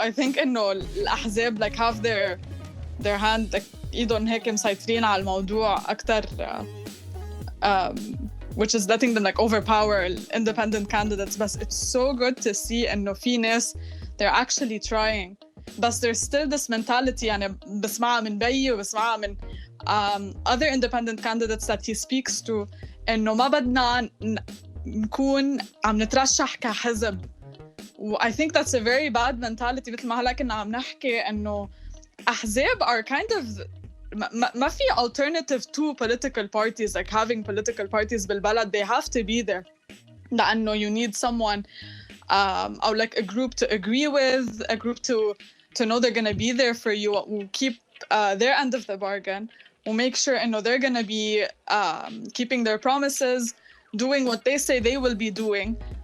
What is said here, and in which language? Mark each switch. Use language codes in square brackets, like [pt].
[en] I think إنه الأحزاب have their hand [ar] إيدهم هيك مسيطرين على الموضوع أكتر, [en] which is letting them overpower independent candidates. But it's so good to see إنه [ar] في ناس [en] they're actually trying. But there's still this mentality, [ar] يعني بسمعها من بيي وبسمعها من [en] other independent candidates that he speaks to, [ar] إنه ما بدنا نكون عم نترشح كحزب. [en] I think that's a very bad mentality. [ar] مثل ما هلا كنا عم نحكي إنه أحزاب [en] are kind of [ar] ما في [en] alternative to political parties, having political parties [ar] بالبلد. [en] They have to be there لأنه you need someone or a group to agree with, a group to know they're going to be there for you, will keep their end of the bargain, will make sure they're going to be keeping their promises, doing what they say they will be doing.